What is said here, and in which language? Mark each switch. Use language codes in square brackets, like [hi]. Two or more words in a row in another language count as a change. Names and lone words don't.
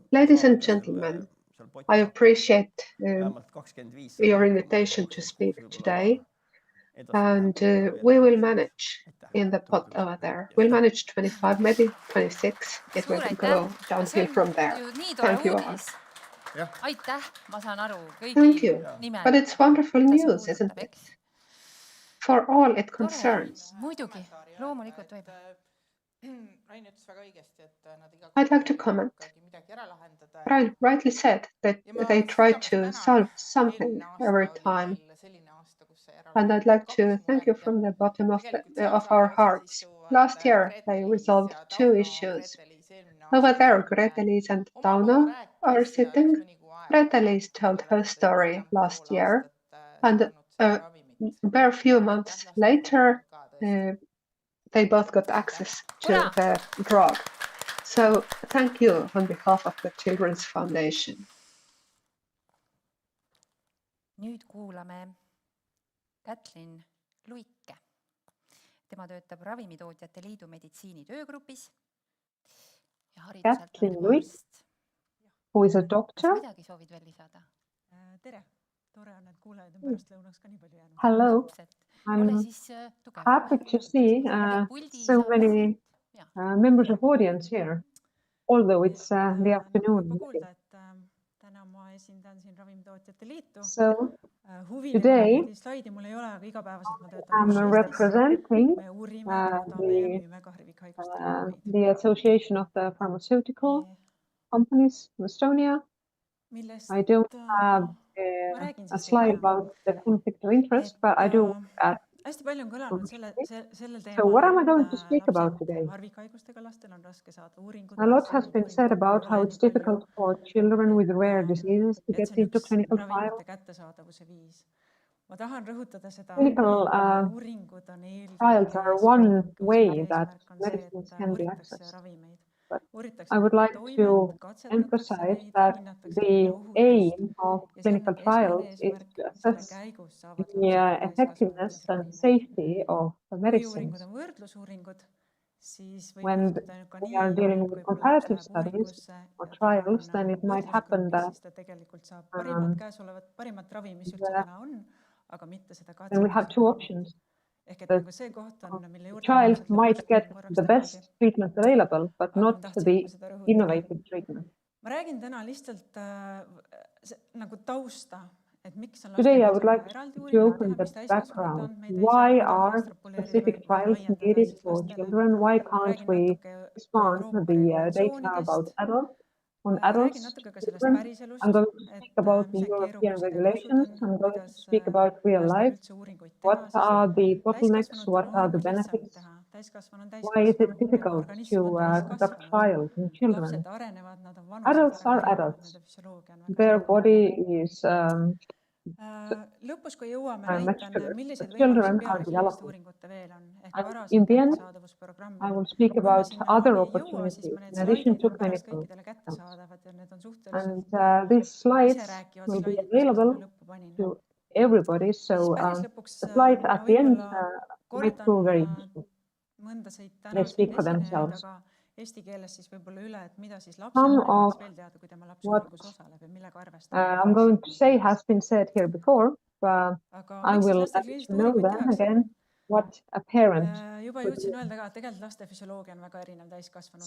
[en] Ladies and gentlemen, I appreciate [et] vähemalt 25 [en] your invitation to speak today. And we will manage in the pot over there. We'll manage 25, maybe 26. It will go downhill from there. Thank you all. [et] Aitäh, ma saan aru [en] Thank [et] kõigi [en] you. [et] nimel. [en] But it's wonderful news, isn't [et] puudutab, [en] it? For all it concerns. [et] Muidugi, loomulikult võib. Rain ütles väga õigesti, et nad iga [en] I'd like to comment. [et] midagi ära lahendada. [en] Brian rightly said that they try to solve something every time. And I'd like to thank you from the bottom of our hearts. Last year, they resolved 2 issues. Over there, Grete-Liis and Tauno are sitting. Grete-Liis told her story last year, and a very few months later, they both got access to the drug. So thank you on behalf of the Children's Foundation. [et] Nüüd kuulame Kätlin Luike. Tema töötab Ravimitootjate Liidu meditsiinitöögrupis. Kätlin Luik, [en] who is a doctor. [et] Midagi soovid veel lisada? Tere, tore on, et kuulajad on pärastlõunaks ka nii palju jäänud. [en] Hello, I'm happy to see so many members of audience here, although it's the afternoon. [et] Täna ma esindan siin Ravimitootjate Liitu. [en] So [et] Huviline [en] today [et] slaidi mul ei ole, aga igapäevaselt ma [en] I'm [et] töötan [en] representing [et] me uurime, toodame ja müüme ka harvikhaiguste ravimeid. [en] the Association of the Pharmaceutical Companies in Estonia. I don't have a slide about the conflict of interest, but I do at [et] hästi palju on kõlanud sellel teemal, [en] So what am I going to speak about today? [et] harvikhaigustega lastel on raske saada uuringut. [en] A lot has been said about how it's difficult for children with rare diseases to get into clinical trials. [et] Ma tahan rõhutada seda, [en] Clinical [et] uuringud on [en] trials are one way that medicines can be accessed. But I would like to emphasize that the aim of clinical trials is to assess the effectiveness and safety of the medicines. When we are dealing with comparative studies or trials, then it might happen that then we have 2 options. The child might get the best treatment available, but not the innovative treatment. [et] Ma räägin täna lihtsalt nagu tausta, et miks on [en] Today I would like to open the background. Why are specific trials needed for children? Why can't we expand the data about adults? On adults, children, I'm going to speak about the European regulations. I'm going to speak about real life. What are the bottlenecks? What are the benefits? Why is it difficult to conduct trials in children? Adults are adults. Their body is [et] lõpus, kui jõuame, näitan, millised [en] children [et] võimalused [en] are [et] peale [en] developing. [et] uuringute veel on. [en] In the end, I will speak about other opportunities in addition to clinical. And these slides will be available to everybody. So the slides at the end might prove very useful. They speak for themselves. [et] Eesti keeles siis võib-olla üle, et mida siis [en] Some [et] lapsel [en] of [et] veel teada, kui tema laps [en] what [et] uuringus osaleb ja millega arvestab. [en] I'm going to say has been said here before, but I will let you know then again what a parent [et] Juba jõudsin öelda ka, et tegelikult laste füsioloogia on väga erinev täiskasvanud.